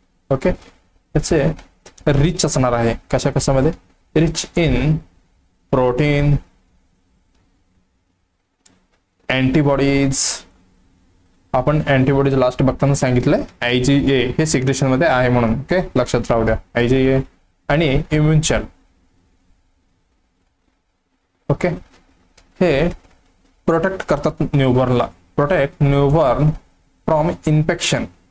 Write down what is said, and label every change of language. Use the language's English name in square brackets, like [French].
[Marathi] Okay, त्याचे rich असणार आहे. कशामध्ये? [English] Rich in protein, antibodies. [Marathi] आपण अँटीबॉडीज लास्ट बघताना सांगितलंय IgA हे सिक्रेशन मध्ये आहे म्हणून. ओके, लक्षात राहू द्या. IgA आणि इम्युन सेल. ओके, हे प्रोटेक्ट करतात न्यूबॉर्नला. [English] Protect newborn from infection.